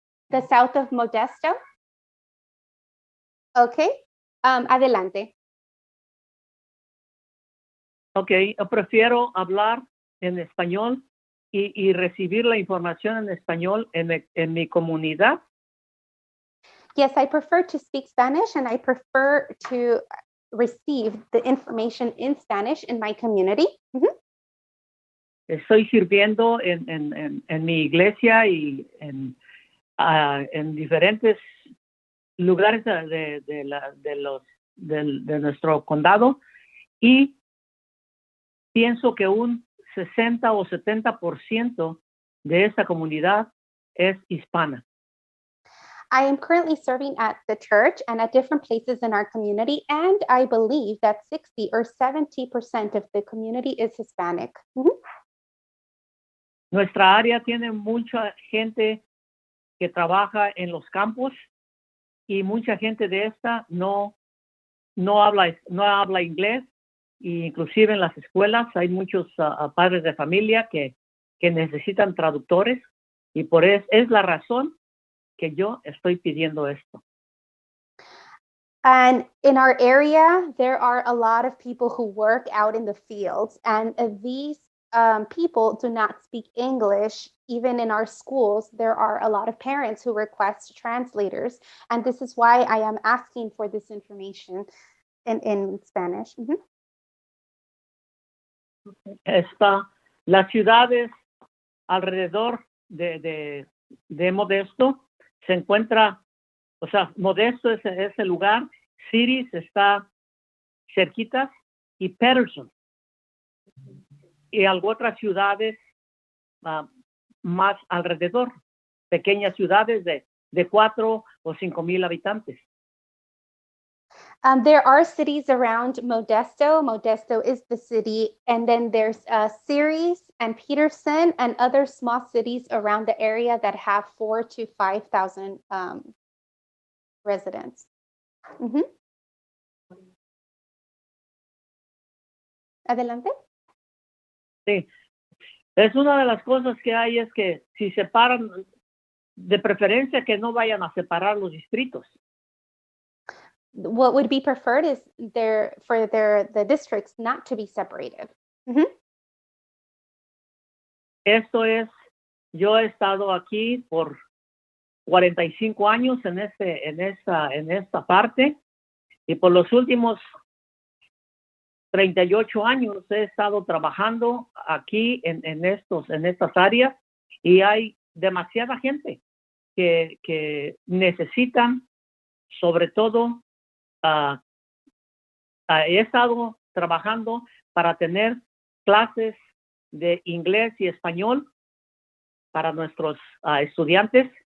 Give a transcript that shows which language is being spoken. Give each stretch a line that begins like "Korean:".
English: The south of Modesto. Ok.
Spanish: Adelante. Ok, yo prefiero hablar en español y recibir la información en español en mi comunidad.
English: Yes, I prefer to speak Spanish and I prefer to receive the information in Spanish in my community.
Spanish: Estoy sirviendo en mi iglesia y en diferentes lugares de nuestro condado y pienso que un 60 o 70% de esta comunidad es hispana.
English: I am currently serving at the church and at different places in our community, and I believe that 60 or 70% of the community is Hispanic.
Spanish: Nuestra área tiene mucha gente que trabaja en los campos y mucha gente de esta no habla inglés, e inclusive en las escuelas hay muchos padres de familia que necesitan traductores y por eso es la razón que yo estoy pidiendo esto.
English: And in our area, there are a lot of people who work out in the fields, and these people do not speak English. Even in our schools, there are a lot of parents who request translators. And this is why I am asking for this information in Spanish.
Spanish: Las ciudades alrededor de Modesto se encuentra, o sea, Modesto es el lugar, Cities está cerquitas y Patterson. Y algunas otras ciudades más alrededor, pequeñas ciudades de 4 o 5 mil habitantes.
English: There are cities around Modesto. Modesto is the city. And then there's Ceres and Peterson and other small cities around the area that have 4,000 to 5,000 residents.
Spanish: Adelante. Sí, es una de las cosas que hay es que si separan, de preferencia que no vayan a separar los distritos.
English: What would be preferred is the districts not to be separated.
Spanish: Esto es, yo he estado aquí por 45 años en esta parte y por los últimos 38 años he estado trabajando aquí en estas áreas y hay demasiada gente que necesitan, sobre todo, he estado trabajando para tener clases de inglés y español para nuestros estudiantes